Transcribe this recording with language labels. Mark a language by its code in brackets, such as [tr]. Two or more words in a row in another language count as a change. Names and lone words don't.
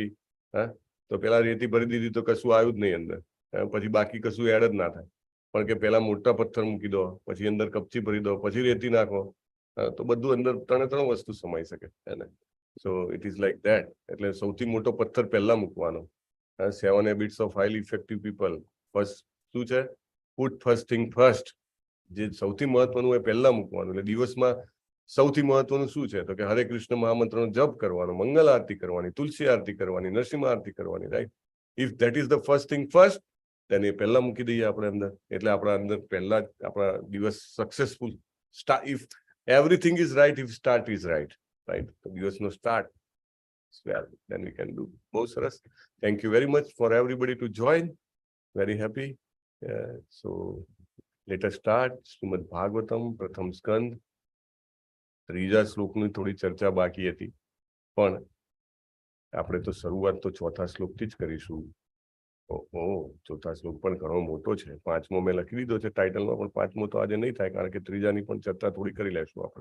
[gu] હા, તો પેલા રેતી ભરી દીધી તો કશું આવ્યું જ નહીં અંદર, પછી બાકી કશું એડ જ ના થાય. પણ કે પેલા મોટા પથ્થર મૂકી દો, પછી અંદર કપચી ભરી દો, પછી રેતી નાખો, તો બધું અંદર 3 વસ્તુ સમાઈ શકે. [en] So it is like that. [gu] એટલે સૌથી મોટો પથ્થર પહેલા મૂકવાનો. [en] 7 habits of highly effective people. First [gu] શું છે? [en] put first thing first. [gu] જે સૌથી મહત્વનું હોય પહેલા મૂકવાનું. એટલે દિવસમાં સૌથી મહત્વનું શું છે? તો કે હરે કૃષ્ણ મહામંત્રનો જપ કરવાનો, મંગલ આરતી કરવાની, તુલસી આરતી કરવાની, નરસિંહ આરતી કરવાની. રાઈટ? [en] If that is the first thing first, [gu] તેને પહેલા મૂકી દઈએ આપણે અંદર, એટલે આપણા અંદર પહેલા જ આપણા દિવસ [en] successful start. If everything is right, if start is right, right, [gu] તો દિવસનો [en] start well, then we can do. [gu] બહુ સરસ. [en] Thank you very much for everybody to join. Very happy. So let us start. [gu] શ્રીમદ ભાગવતમ પ્રથમ સ્કંદ. ત્રીજા શ્લોકની થોડી ચર્ચા બાકી હતી, પણ આપણે તો શરૂઆત તો ચોથા શ્લોકથી જ કરીશું. ઓહો, ચોથા શ્લોક પણ ઘણો મોટો છે. 5મો મેં લખી દીધો છે ટાઇટલમાં, પણ 5મો તો આજે નહીં થાય, કારણ કે ત્રીજાની પણ ચર્ચા થોડી કરી લેશું આપણે.